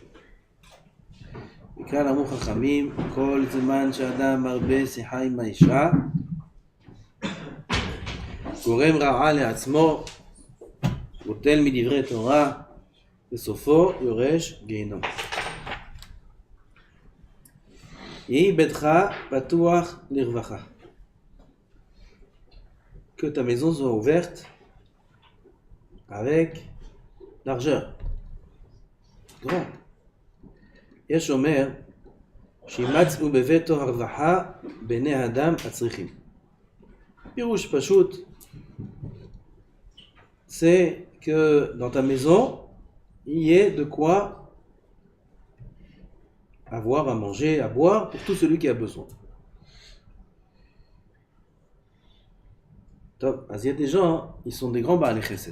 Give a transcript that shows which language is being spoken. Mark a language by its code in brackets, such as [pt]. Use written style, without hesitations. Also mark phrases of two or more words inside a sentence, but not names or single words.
[he] וכאן אמרו חכמים כל זמן שאדם מרבה שיחה עם האישה גורם רעה לעצמו, בוטל מדברי תורה, בסופו יורש גיהנום. יהי ביתך פתוח לרווחה. [fr] Que ta maison soit ouverte avec largeur. grand. [he] יש אומר שימצאו בביתו הרווחה בני אדם הצריכים. פירוש פשוט, [fr] c'est que dans ta maison, il y ait de quoi avoir à manger, à boire pour tout celui qui a besoin. Donc, il y a des gens, ils sont des grands [he] בעלי חסד.